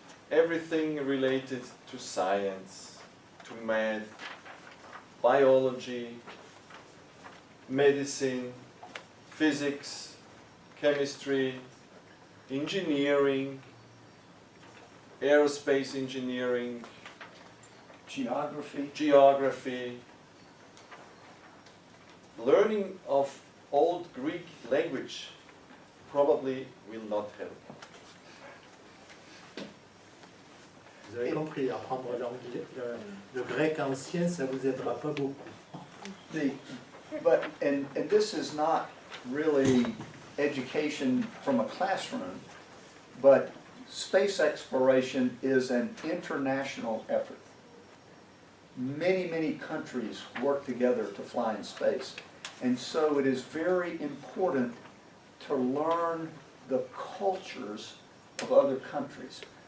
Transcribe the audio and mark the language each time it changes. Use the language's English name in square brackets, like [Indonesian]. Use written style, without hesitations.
[English] Everything related to science, to math, biology, medicine, physics, chemistry, engineering, aerospace engineering, geography. Learning of old Greek language probably will not help. [French] Vous avez compris, apprendre le grec ancien, ça vous aidera pas beaucoup. [English] And this is not really education from a classroom, but space exploration is an international effort. Many countries work together to fly in space. And so it is very important to learn the cultures of other countries.